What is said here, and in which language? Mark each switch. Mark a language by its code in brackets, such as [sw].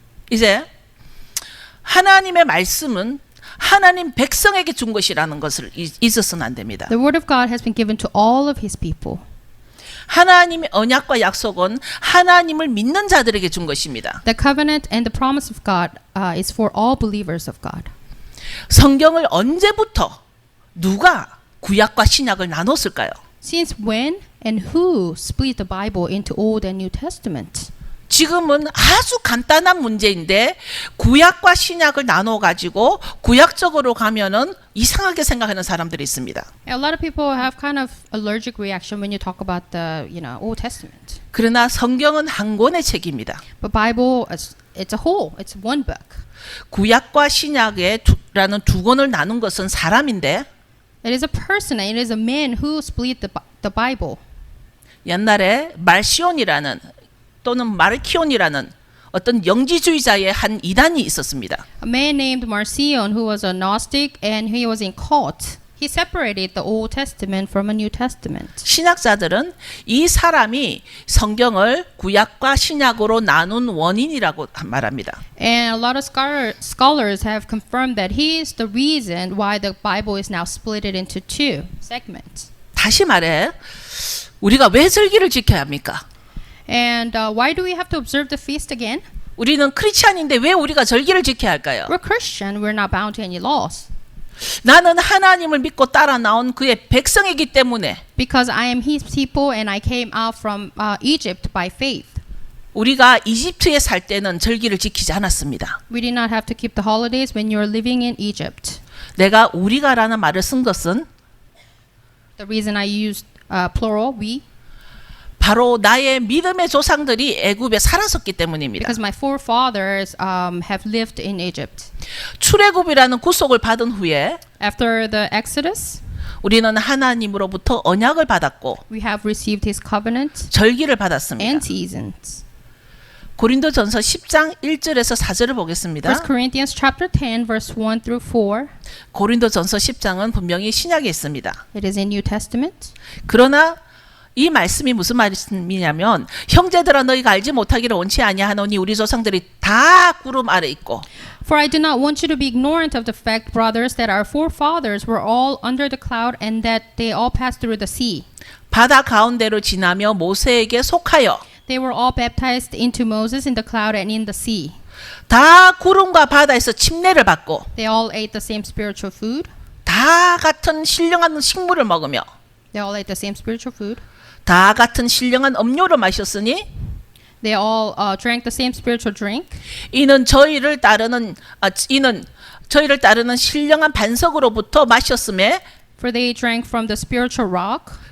[ko] 이제 하나님의 말씀은 하나님 백성에게 준 것이라는 것을 잊어서는 안 됩니다. [en] The word of God has been given to all of His people. [ko] 하나님의 언약과 약속은 하나님을 믿는 자들에게 준 것입니다. [en] The covenant and the promise of God is for all believers of God. [ko] 성경을 언제부터 누가 구약과 신약을 나눴을까요? [en] Since when and who split the Bible into Old and New Testament? [ko] 지금은 아주 간단한 문제인데 구약과 신약을 나눠 가지고 구약적으로 가면은 이상하게 생각하는 사람들이 있습니다. [en] A lot of people have kind of allergic reaction when you talk about the, Old Testament. [ko] 그러나 성경은 한 권의 책입니다. [en] But Bible, it's a whole. It's one book. [ko] 구약과 신약의 라는 두 권을 나눈 것은 사람인데 [en] It is a person. It is a man who split the Bible. [ko] 옛날에 말시온이라는 또는 마르키온이라는 어떤 영지주의자의 한 이단이 있었습니다. [en] A man named Marcion, who was a Gnostic and he was in cult. He separated the Old Testament from a New Testament. [ko] 신학자들은 이 사람이 성경을 구약과 신약으로 나눈 원인이라고 말합니다. [en] And a lot of scholars have confirmed that he is the reason why the Bible is now split into two segments. [ko] 다시 말해 우리가 왜 절기를 지켜야 합니까? [en] And why do we have to observe the feast again? [ko] 우리는 크리스찬인데 왜 우리가 절기를 지켜야 할까요? [en] We're Christian. We're not bound to any laws. [ko] 나는 하나님을 믿고 따라 나온 그의 백성이기 때문에 [en] Because I am his people and I came out from Egypt by faith. [ko] 우리가 이집트에 살 때는 절기를 지키지 않았습니다. [en] We did not have to keep the holidays when you were living in Egypt. [ko] 내가 우리가라는 말을 쓴 것은 [en] The reason I used plural, we, [ko] 바로 나의 믿음의 조상들이 애굽에 살았었기 때문입니다. [en] because my forefathers have lived in Egypt. [ko] 출애굽이라는 구속을 받은 후에 [en] After the Exodus, [ko] 우리는 하나님으로부터 언약을 받았고 [en] we have received his covenant [ko] 절기를 받았습니다. [en] and seasons. [ko] 고린도전서 10장 1절에서 4절을 보겠습니다. [en] 1 Corinthians chapter 10 verse 1 through 4. [ko] 고린도전서 10장은 분명히 신약에 있습니다. [en] It is in New Testament. [ko] 그러나 이 말씀이 무슨 말씀이냐면 형제들아 너희가 알지 못하기를 원치 아니하노니 우리 조상들이 다 구름 아래 있고 [en] For I do not want you to be ignorant of the fact, brothers, that our forefathers were all under the cloud and that they all passed through the sea. [ko] 바다 가운데로 지나며 모세에게 속하여 [en] They were all baptized into Moses in the cloud and in the sea. [ko] 다 구름과 바다에서 침례를 받고 [en] They all ate the same spiritual food. [ko] 다 같은 신령한 식물을 먹으며 [en] They all ate the same spiritual food. [ko] 다 같은 신령한 음료를 마셨으니 [en] They all drank the same spiritual drink. [ko] 이는 저희를 따르는 신령한 반석으로부터 마셨음에 [en] For they drank from the spiritual rock,